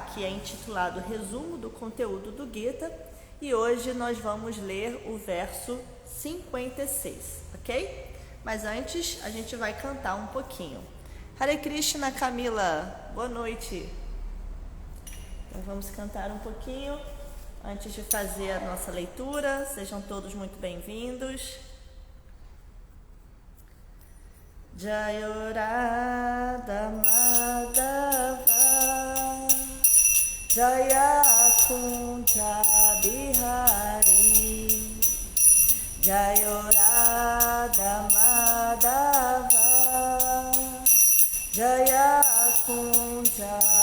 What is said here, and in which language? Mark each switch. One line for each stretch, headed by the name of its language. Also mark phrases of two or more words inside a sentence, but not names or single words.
Portuguese: Que é intitulado Resumo do Conteúdo do Gita, e hoje nós vamos ler o verso 56, ok? Mas antes a gente vai cantar um pouquinho. Hare Krishna, Camila, boa noite. Então vamos cantar um pouquinho antes de fazer a nossa leitura. Sejam todos muito bem-vindos.
Sanskrit: जयो राधा माधव जय कुञ्ज बिहारी जयो राधा माधव जय कुञ्ज